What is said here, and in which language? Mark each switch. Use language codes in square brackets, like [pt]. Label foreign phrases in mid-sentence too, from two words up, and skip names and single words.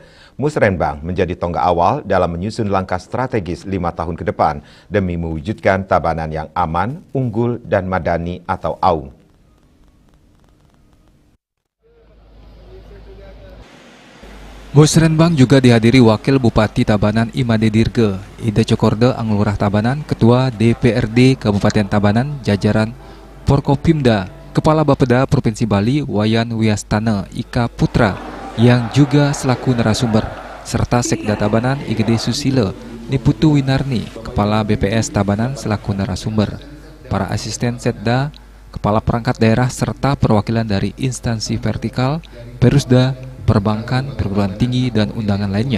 [id] Musrenbang menjadi tonggak awal dalam menyusun langkah strategis 5 tahun ke depan demi mewujudkan Tabanan yang aman, unggul, dan madani atau AUM. Musrenbang juga dihadiri Wakil Bupati Tabanan Imade Dirge, Ida Cokorde Anglurah Tabanan, Ketua DPRD Kabupaten Tabanan, jajaran Forkopimda, Kepala Bapeda Provinsi Bali Wayan Wiastana Ika Putra, yang juga selaku narasumber, serta Sekda Tabanan Igede Susilo Niputu Winarni, Kepala BPS Tabanan selaku narasumber, para asisten Setda, Kepala Perangkat Daerah, serta perwakilan dari instansi vertikal, Perusda, perbankan, perguruan tinggi, dan undangan lainnya.